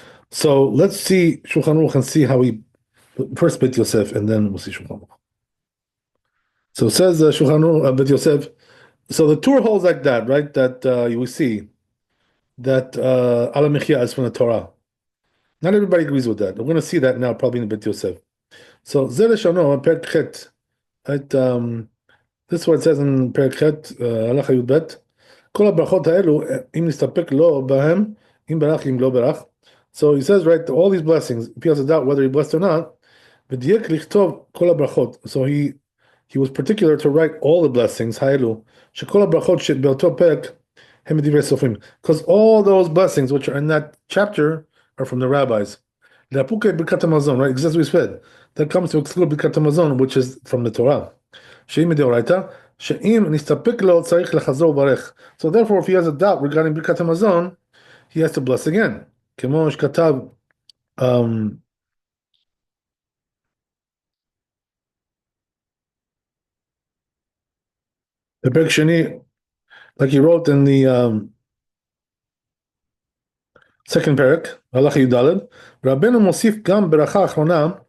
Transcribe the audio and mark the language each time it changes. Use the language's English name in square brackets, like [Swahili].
[English] So let's see Shulchan Aruch and see how we first Bet Yosef, and then we'll see Shulchan Aruch. So it says Shulchan Aruch Bet Yosef. So the Torah holds like that, right? That you will see that Ala Mechia is from the Torah. Not everybody agrees with that. We're going to see that now, probably in Bet Yosef. [Hebrew] So, זה לשונו, פרק ח', [English] right, this is what it says in [Hebrew] פרק ח', הלכה י"ב, כל הברכות האלו, אם נסתפק לו בהם, אם ברך, אם לא ברך. [English] So he says, right, all these blessings, if he has a doubt whether he blessed or not, [Hebrew] ודייק לכתוב כל הברכות. [English] So he was particular to write all the blessings, [Hebrew] האלו, שכל הברכות שבאותו פרק הם מדברי סופרים. [English] Because all those blessings which are in that chapter are from the rabbis. לאפוקי ברכת המזון, right, as we said, that comes to exclude ברכת המזון, which is from the Torah. [Hebrew] שאם מדאורייתא, שאם נסתפק לו צריך לחזור וברך. [English] So therefore, if he has a doubt regarding ברכת המזון, he has to bless again. [Hebrew] כמו שכתב, בפרק שני, [English] like he wrote in the second parak, [Hebrew] הלכה י"ד, רבנו מוסיף גם ברכה אחרונה,